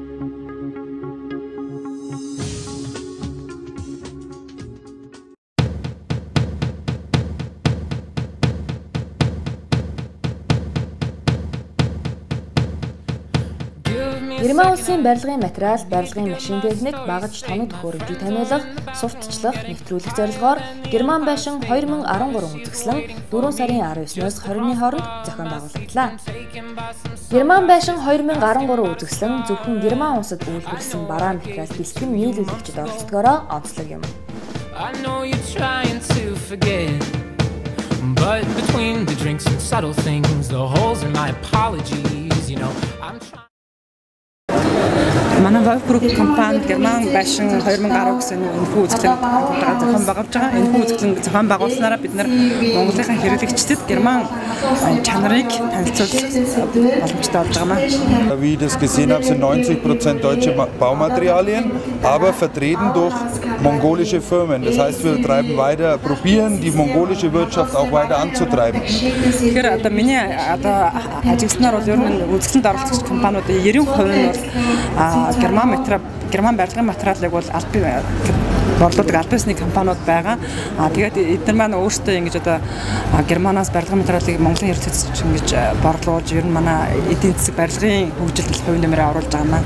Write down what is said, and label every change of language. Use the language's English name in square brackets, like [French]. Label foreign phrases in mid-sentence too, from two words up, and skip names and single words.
[Mongolian] Герман улсын барилгын материал, барилгын машин техник, багаж тоног төхөөрөмжийг таниулах, сурталчлах, нэвтрүүлэх зорилгоор Герман байшин 2013 үзэсгэлэн 4 сарын 19-ноос 20-ны хооронд зохион байгуулагдлаа. Герман байшин 2013 үзэсгэлэн зөвхөн Герман улсад үйлдвэрлэсэн бараа материал бэлтгэн нийлүүлэгчид оролцдогоороо онцлог юм. [English] But between the drinks and subtle things, the holes in my apologies, you know, I'm trying. [Mongolian] Манай Wolfsburg компани Герман байшин 2010 гэсэн энэхүү үзэсгэлэн зохион байгуулж байгаа. Энэхүү үзэсгэлэн зохион байгуулснараа бид нар Монголынхаа хэрэглэгчдэд Герман чанарыг танилцуулах боломжтой болж байгаа. [German] Wie ich das gesehen habe, sind 90% deutsche Baumaterialien, aber vertreten durch mongolische Firmen. Das heißt, wir probieren die mongolische Wirtschaft auch weiter anzutreiben. [Mongolian] Тэгэхээр одоо миний одоо ажигласнаар бол ер нь үзэсгэлэнд оролцогч компаниудын 90% нь бол Герман барилгын материалыг бол борлуулдаг аль бисны компаниуд байгаа. Тэгээд эдгээр маань өөрсдөө ингэж одоо Германаас барилгын материалыг Монголын хэрэгцээнд ингэж борлуулж ер нь манай эдийн засаг барилгын хөгжилд хувь нэмрээ оруулж байгаа маа.